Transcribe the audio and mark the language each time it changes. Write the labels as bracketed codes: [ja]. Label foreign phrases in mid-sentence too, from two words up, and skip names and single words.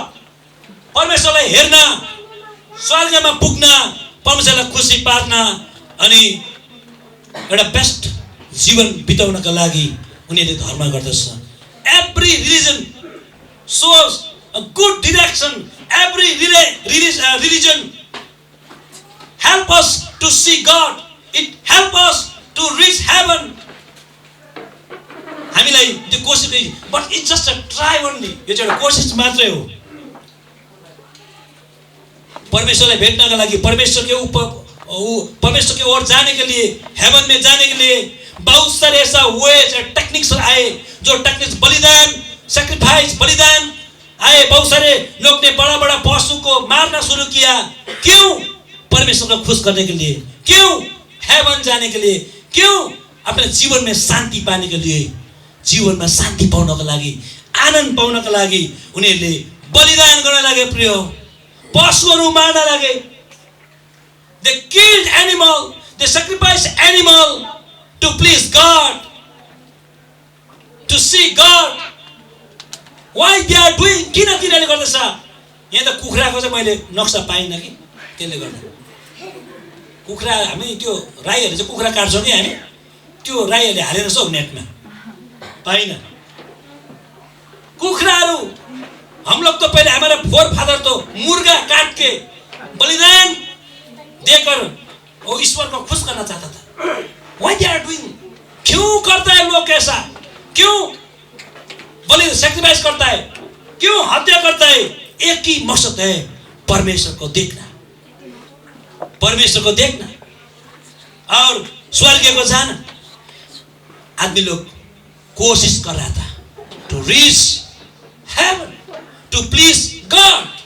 [ne] परमेश्वरलाई हेर्न, स्वर्गमा पुग्न, परमेश्वरलाई खुसी पार्न, अनि एउटा बेस्ट जीवन बिताउनका लागि उनीहरूले धर्म गर्दछ। [en] every religion shows a good direction, every religion help us to see God, it help us to reach heaven. [ne] हामीलाई त्यो कोसिस, [en] but it's just a try only, [ne] यो चाहिँ एउटा कोसिस मात्रै हो। परमेश्वरलाई भेट्नका लागि, [hi] परमेश्वर के ओर जाने के लिए, हेवन में जाने के लिए बहुत सारे ऐसा वेज और टेक्निक्स आए, जो टेक्निक्स बलिदान, सैक्रिफाइस, बलिदान आए। बहुत सारे लोग ने बड़ा बड़ा पशु को मारना शुरू किया। क्यों? परमेश्वर को खुश करने के लिए। क्यों? हेवन जाने के लिए। क्यों? अपने जीवन में शांति पाने के लिए, जीवन में [ne] शांति पाउनको लागि, आनन्द पाउनको लागि उनीहरूले बलिदान गर्न लागे प्रिय, पशुहरू मार्न लागे। [en] They killed animal, they sacrificed animal to please God, to see God. Why they are doing? [ne] किन तिनीहरूले गर्दछ? यहाँ त कुखुराको चाहिँ मैले नक्सा पाइनँ कि, त्यसले गर्दा कुखुरा हामी त्यो राईहरूले चाहिँ कुखुरा काट्छौँ कि हामी, त्यो राईहरूले हालेर छ नेटमा पाइन। [hi] कुखुराहरू हम लोग तो पहले हमारे फोर फादर तो मुर्गा काट के बलिदान देकर वो ईश्वर को खुश करना चाहता था। [en] Why they are doing? [hi] क्यों करता है लोग ऐसा? क्यों बलि सैक्रिफाइस करता है? क्यों हत्या करता है? एक ही मकसद है, परमेश्वर को देखना, परमेश्वर को देखना और स्वर्ग को जाना। आदमी लोग कोशिश कर रहा था [en] to reach heaven, to please God.